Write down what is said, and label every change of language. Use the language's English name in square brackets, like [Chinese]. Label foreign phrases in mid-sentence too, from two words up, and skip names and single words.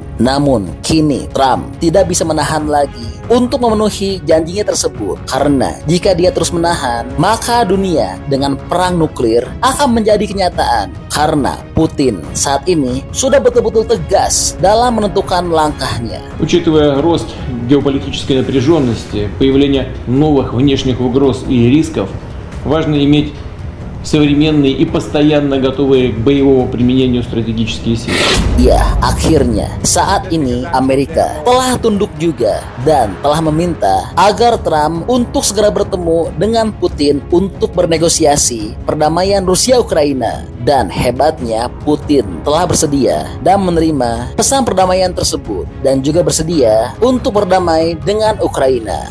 [Indonesian] Namun kini Trump tidak bisa menahan lagi untuk memenuhi janjinya tersebut, karena jika dia terus menahan, maka dunia dengan perang nuklir akan menjadi kenyataan, karena Putin saat ini sudah betul-betul tegas dalam menentukan langkahnya. [Russian] Учитывая рост геополитической напряженности, появление новых внешних угроз и рисков, важно иметь современные и постоянно готовые к боевому применению стратегические силы. [Indonesian] Ya, akhirnya saat ini Amerika telah tunduk juga dan telah meminta agar Trump untuk segera bertemu dengan Putin untuk bernegosiasi perdamaian Rusia-Ukraina. Dan hebatnya Putin telah bersedia dan menerima pesan perdamaian tersebut dan juga bersedia untuk berdamai dengan Ukraina.